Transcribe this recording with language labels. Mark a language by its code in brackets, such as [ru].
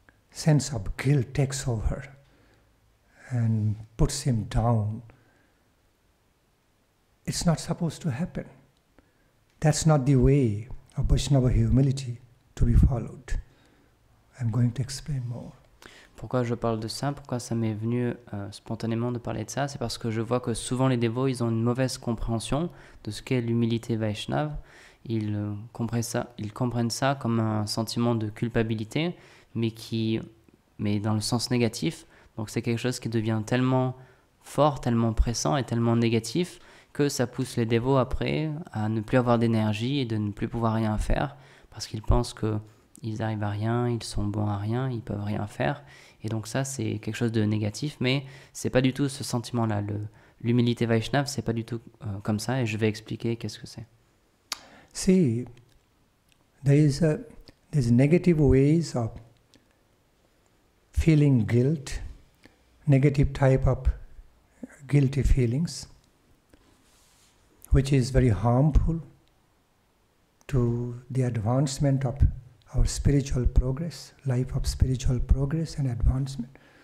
[en] Sense of guilt takes over and puts him down. It's not supposed to happen. That's not the way of Vaishnava humility to be followed. I'm going to explain more. [fr] Pourquoi je parle de ça? Pourquoi ça m'est venu spontanément de parler de ça? C'est parce que je vois que souvent les dévots, ils ont une mauvaise compréhension de ce qu'est l'humilité Vaishnava. Ils comprennent ça comme un sentiment de culpabilité, mais dans le sens négatif. Donc c'est quelque chose qui devient tellement fort, tellement pressant et tellement négatif que ça pousse les dévots après à ne plus avoir d'énergie et de ne plus pouvoir rien faire parce qu'ils pensent qu'ils arrivent à rien, ils sont bons à rien, ils peuvent rien faire. Et donc ça, c'est quelque chose de négatif, mais c'est pas du tout ce sentiment-là. L'humilité Vaishnava, c'est pas du tout comme ça, et je vais expliquer qu'est-ce que c'est. [en] See, there's negative ways of feeling guilt, negative type of guilty feelings, which is very harmful to the advancement of our spiritual progress, life of spiritual progress and advancement.